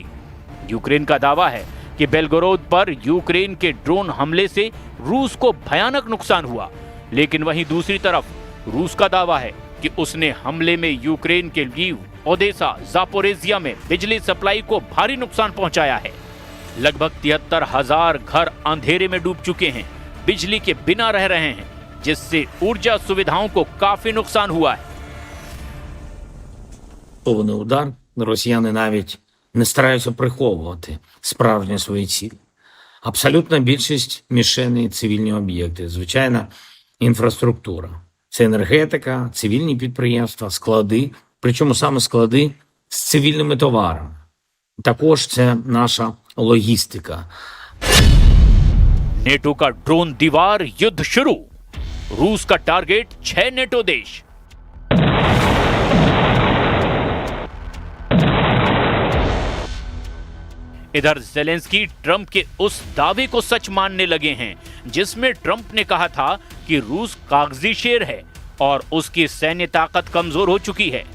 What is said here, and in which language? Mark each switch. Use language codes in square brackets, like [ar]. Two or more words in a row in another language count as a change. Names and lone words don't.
[hi] यूक्रेन का दावा है कि बेलगोरोद पर यूक्रेन के ड्रोन हमले से रूस को भयानक नुकसान हुआ, लेकिन वहीं दूसरी तरफ रूस का दावा है कि उसने हमले में यूक्रेन के लीव, ओदेसा, जापोरेजिया में बिजली सप्लाई को भारी नुकसान पहुंचाया है। लगभग 73,000 घर अंधेरे में डूब चुके हैं, बिजली के बिना रह रहे हैं, जिससे ऊर्जा सुविधाओं को काफी नुकसान हुआ है। [uk] Удар росіяни навіть не стараються приховувати справжні свої цілі. Абсолютна більшість мішеней – цивільні об'єкти. Звичайно, інфраструктура. Це енергетика, цивільні підприємства, склади, причому саме склади з цивільними товарами. Також це наша логістика. [hi] नेटो का ड्रोन दीवार युद्ध शुरू। रूस का टारगेट 6 नेटो देश। इधर जेलेंस्की ट्रंप के उस दावे को सच मानने लगे हैं जिसमें ट्रंप ने कहा था कि रूस कागजी शेर है और उसकी सैन्य ताकत कमजोर हो चुकी है।